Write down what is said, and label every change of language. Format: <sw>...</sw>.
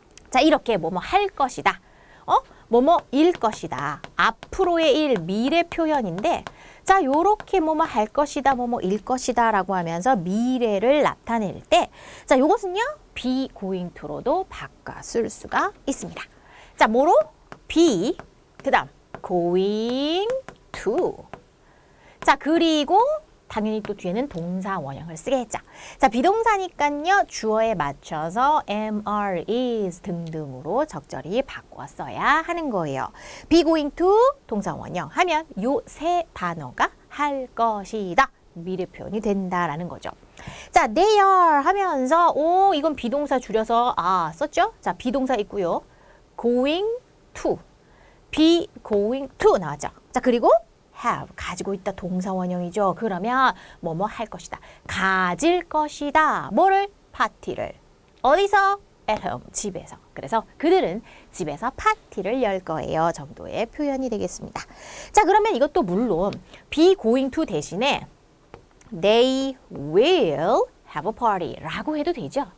<ko>자, 이렇게 뭐뭐 할 것이다. 뭐뭐일 것이다. 앞으로의 일, 미래 표현인데 자, 요렇게 뭐뭐 할 것이다, 뭐뭐일 것이다 라고 하면서 미래를 나타낼 때 자, 요것은요. be going to로도 바꿔 쓸 수가 있습니다. 자, 뭐로? be, 그 다음 going to. 자, 그리고 당연히 또 뒤에는 동사 원형을 쓰겠죠. 자, 비동사니까요. 주어에 맞춰서 am, are, is 등등으로 적절히 바꿔써야 하는 거예요. be going to 동사 원형 하면 요 세 단어가 할 것이다. 미래 표현이 된다라는 거죠. 자, they are 하면서 이건 비동사 줄여서 썼죠? 자, 비동사 있고요. going to, be going to 나왔죠. 자, 그리고 have 가지고 있다 동사 원형이죠. 그러면 뭐뭐 할 것이다. 가질 것이다. 뭐를? 파티를. 어디서? at home, 집에서. 그래서 그들은 집에서 파티를 열 거예요. 정도의 표현이 되겠습니다. 자, 그러면 이것도 물론</ko> <en>be going to</en> <ko>대신에</ko> <en>they will have a party</en> <ko>라고 해도 되죠.</ko>